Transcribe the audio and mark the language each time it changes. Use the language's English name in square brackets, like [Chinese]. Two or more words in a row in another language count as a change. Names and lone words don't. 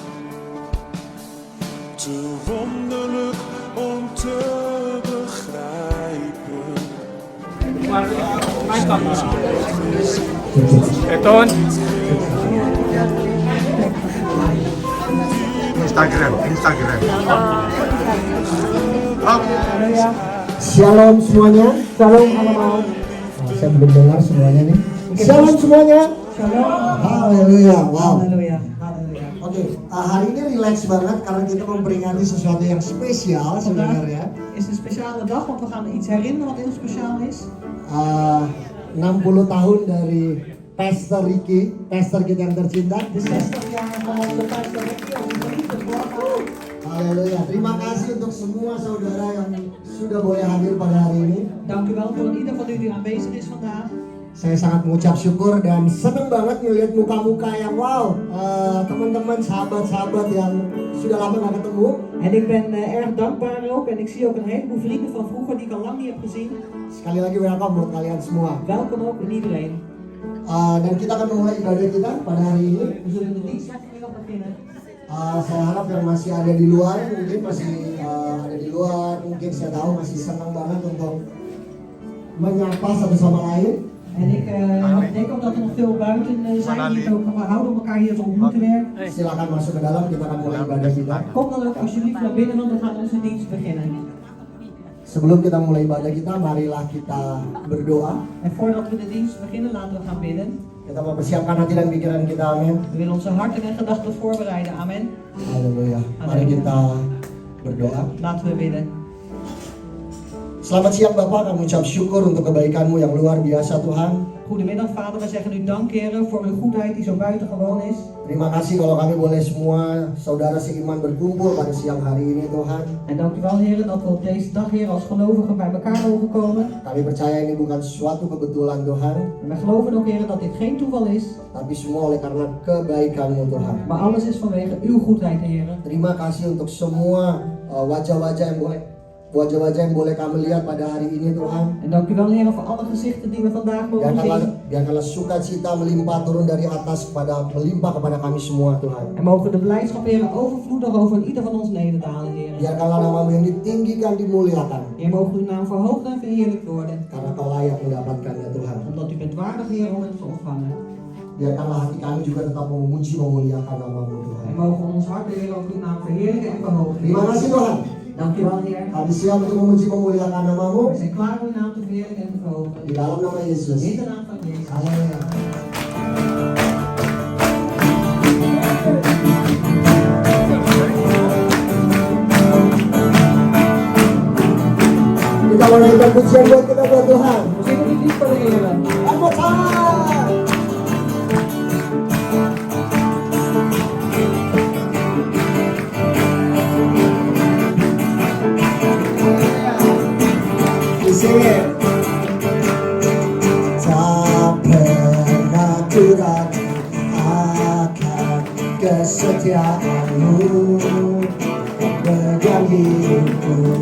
[Dutch] Te wonderlijk om te begrijpen. Maar mijn kant maar. Toon. Instagram. [Indonesian] Shalom semuanya. [Dutch] Shalom allemaal. [Indonesian] Saya belum dengar semuanya nih. Shalom semuanya. Shalom. Haleluya. Wow. Haleluya. Oke, hari ini relax banget karena kita memperingati sesuatu yang spesial sebenarnya. [Dutch] Is een speciale dag, want we gaan iets herinneren wat heel speciaal is. [Indonesian] 60 tahun dari Pastor Ricky, pastor kita yang tercinta. [Dutch] De 60 jaar van onze pastor Ricky, onze geliefde voorganger. [Indonesian] Haleluya. Terima kasih untuk semua saudara yang sudah boleh hadir pada hari ini. [Dutch] Dank u wel voor ieder van u die aanwezig is vandaag. [Indonesian] Saya sangat mengucap syukur dan senang banget ngelihat muka-muka yang wow, teman-teman, sahabat-sahabat yang sudah lama gak ketemu. [Dutch] En ik ben erg dankbaar ook en ik zie ook een heleboel vrienden van vroeger die ik al lang niet heb gezien. [Indonesian] Sekali lagi welcome buat kalian semua. [Dutch] Welkom ook in iedereen. [Indonesian] Dan kita akan memulai ibadah kita pada hari ini. [Dutch] We zullen de dienst vanmiddag beginnen. [Indonesian] Saya harap yang masih ada di luar, mungkin masih ada di luar, mungkin saya tahu masih senang banget untuk menyapa satu sama lain. [Dutch] En ik denk ook dat er nog veel buiten zijn die het ook van houden om elkaar hier te ontmoeten weer. [Indonesian] Silakan masuk ke dalam, kita akan mulai ibadah kita. [Dutch] Kom dan ook alsjeblieft naar binnen, want we gaan onze dienst beginnen. [Indonesian] Sebelum kita mulai ibadah kita, marilah kita berdoa. [Dutch] En voordat we de dienst beginnen, laten we gaan bidden. [Indonesian] Kita mempersiapkan hati dan pikiran kita, amin. [Dutch] We willen onze harten en gedachten voorbereiden, amen. [Indonesian] Haleluya. Mari kita berdoa. [Dutch] Laten we bidden. [Indonesian] Selamat siang Bapak, kami ucap syukur untuk kebaikan-Mu yang luar biasa Tuhan. [Dutch] Goedemiddag Vader, we zeggen u dank Heer voor uw goedheid die zo buitengewoon is. [Indonesian] Terima kasih kalau kami boleh semua saudara seiman berkumpul pada siang hari ini Tuhan. [Dutch] En dank u wel Heer dat we op deze dag Heer als gelovigen bij elkaar mogen komen. [Indonesian] Kami percaya ini bukan suatu kebetulan Tuhan. [Dutch] En we geloven ook Heer dat dit geen toeval is. [Indonesian] Tapi semua oleh karena kebaikan-Mu Tuhan. [Dutch] Maar alles is vanwege uw goedheid Heer. [Indonesian] Terima kasih untuk semua wajah-wajah yang boleh kami lihat pada hari ini Tuhan. [Dutch] En dank u wel Heer voor alle gezichten die we vandaag mogen zien. [Indonesian] Biarkanlah sukacita melimpah turun dari atas melimpah kepada kami semua Tuhan. [Dutch] En mogen de blijdschap Heer overvloedig over ieder van ons nederdalen Heer. [Indonesian] Biarkanlah nama-Mu yang ditinggikan, dimuliakan. [Dutch] Heer, mogen uw naam verhoogd en verheerlijkt worden. [Indonesian] Karena Kau layak mendapatkannya Tuhan. [Dutch] Omdat u bent waardig Heer om het te ontvangen. [Indonesian] Biarkanlah hati kami juga tetap memuji memuliakan nama-Mu Tuhan. [Dutch] En mogen ons hart Heer ook uw naam verheerlijken en verhogen. [Indonesian] Terima kasih Tuhan. [Dutch] Dank u wel Heer. [Indonesian] Kami siap untuk memuji memuliakan nama-Mu. [Dutch] We zijn klaar om uw naam te verheerlijken en te verhogen. [Indonesian] Di dalam nama Yesus. [Dutch] In de naam van Jezus. [Indonesian] Haleluya. Kita mau naikkan pujian buat kita buat Tuhan. [Dutch] We zingen dit lied voor de Heer. [English] One more time. [Indonesian] Tak pernah ku ragu akan kesetiaan-Mu pegang hidupku.